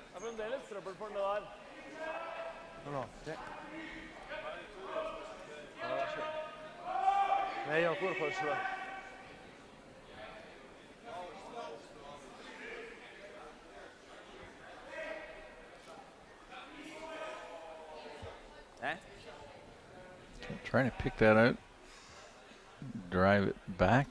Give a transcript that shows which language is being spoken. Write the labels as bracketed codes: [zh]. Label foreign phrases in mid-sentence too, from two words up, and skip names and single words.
[no] fremdeles trøbbel for den der. [it] No, sì. Meglio ancora forse. [en] Trying to pick that out. Drive it back.